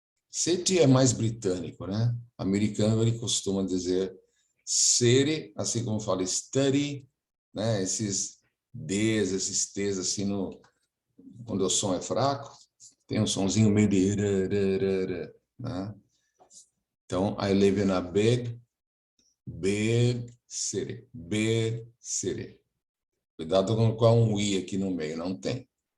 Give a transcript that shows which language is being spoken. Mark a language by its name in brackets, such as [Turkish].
[Portuguese] City é mais britânico, né? Americano, ele costuma dizer city, assim como fala study, né? Esses Ds, esses T's, assim, quando o som é fraco, tem um sonzinho meio de... né? [English] Então, I live in a big city. Big city. [Portuguese] Cuidado com um I aqui no meio, não tem.